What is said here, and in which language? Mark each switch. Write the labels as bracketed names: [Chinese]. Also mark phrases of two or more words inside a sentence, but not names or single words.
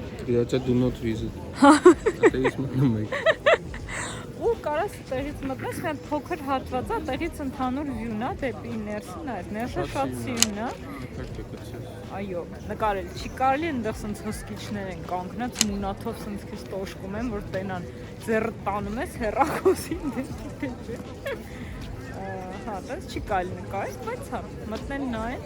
[Armenian] Գրածա [English] do not visit։ [Armenian] Այդտեղից մտնում եք։ ու կարաս այդտեղից մտնես, մի հատ փոքր հատված է, այդտեղից ընդհանուր վյուն է դեպի ներսն է, ներսը շատ սիրուն է։ Այո, նկարել չի կարելի, այնտեղ սենց հսկիչներ են կանգնած, մունաթով սենց քեզ տոշկում են, որ տենան ձեռը տանում ես հեռախոսին դեպի։ Հա, դες չի կարելի նկարել, բայց հա, մտնել նայեն։